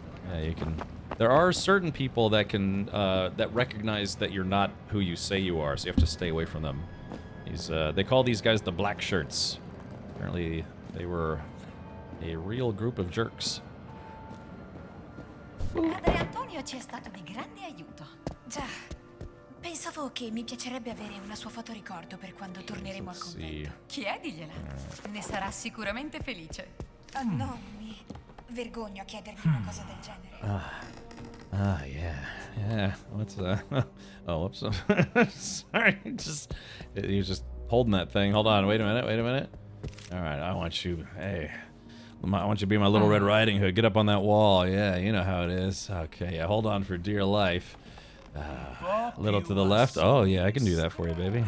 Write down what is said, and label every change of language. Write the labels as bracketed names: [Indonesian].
[English] Yeah, you can... There are certain people that can, that recognize that you're not who you say you are, so you have to stay away from them. They call these guys the Black Shirts. Apparently, they were a real group of jerks. [Italian] Padre Antonio ci è stato di grande aiuto. Già. Pensavo che mi piacerebbe avere una sua fotoricordo per quando torneremo al convento. Chiedigliela. Ne sarà sicuramente felice. No, mi vergogno a chiedergli una cosa del genere. [English] Yeah. What's oh, whoops. Sorry, you're just holding that thing. Hold on, wait a minute. All right, I want you, hey, I want you to be my little Red Riding Hood. Get up on that wall. Yeah, you know how it is. Okay, yeah, hold on for dear life. A little to the left. Oh yeah, I can do that for you, baby.